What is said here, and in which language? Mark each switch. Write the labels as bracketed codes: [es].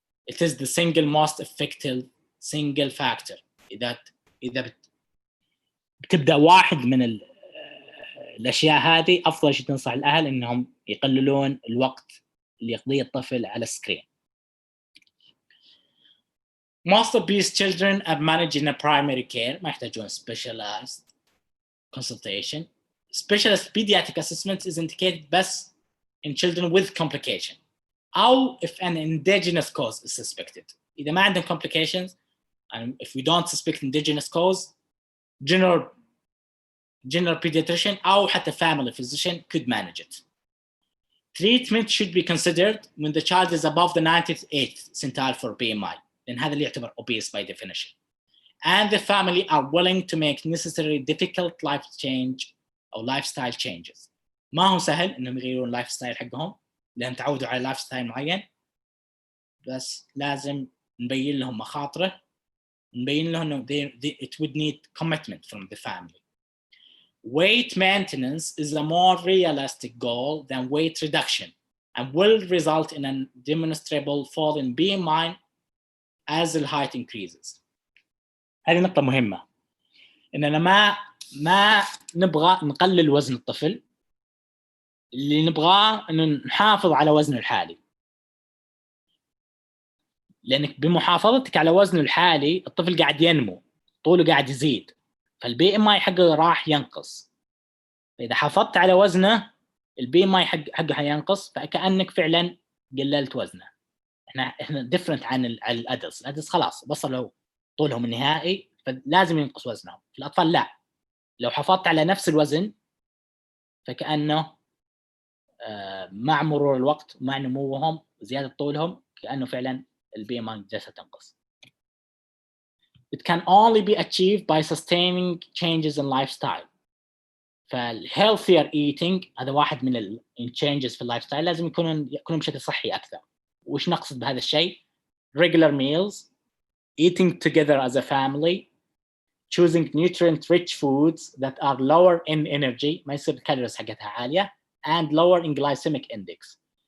[en] It is the single most effective single factor. [ar] إذا بتبدأ واحد من الأشياء هذه, أفضل شيء تنصح الأهل إنهم يقللون الوقت اللي يقضيه الطفل على السكرين. [en] Most obese children are managed in a primary care, [ar] ما يحتاجون [en] specialized consultation. Specialist pediatric assessment is indicated بس in children with complication أو if an endogenous cause is suspected. [ar] إذا ما عندهم [en] complications and if we don't suspect endogenous cause, general pediatrician أو حتى family physician could manage it. Treatment should be considered when the child is above the 98th centile for BMI, [ar] لأن هذا اللي يعتبر [en] obese by definition. And the family are willing to make necessary difficult life change أو lifestyle changes. [ar] ما هو سهل إنهم يغيرون lifestyle حقهم لأن تعودوا على lifestyle معين، بس لازم نبين لهم مخاطره، نبين لهم إنه [en] it would need commitment from the family. Weight maintenance is a more realistic goal than weight reduction and will result in a demonstrable fall in BMI as the height increases. [ar] هذه نقطة مهمة، إننا ما نبغى نقلل وزن الطفل، اللي نبغاه إنه نحافظ على وزنه الحالي، لأنك بمحافظتك على وزنه الحالي الطفل قاعد ينمو، طوله قاعد يزيد، فالبي ام اي حقه راح ينقص. فإذا حافظت على وزنه البي ام اي حقه حينقص، فكأنك فعلا قللت وزنه. احنا different عن الادلتس خلاص وصلوا طولهم النهائي فلازم ينقص وزنهم. في الأطفال لا، لو حافظت على نفس الوزن فكأنه مع مرور الوقت ومع نموهم وزيادة طولهم كأنه فعلا البي ام اي جالسة تنقص. [en] It can only be achieved by sustaining changes in lifestyle. [ar] فالhealthier eating هذا واحد من changes في اللايف لازم يكونون بشكل صحي أكثر. وش نقصد بهذا الشيء؟ [en] Regular meals, eating together as a family, choosing nutrient-rich foods that are lower in energy [ar] ما يصير الكالوريز حقتها عالية [en] and lower in glycemic index.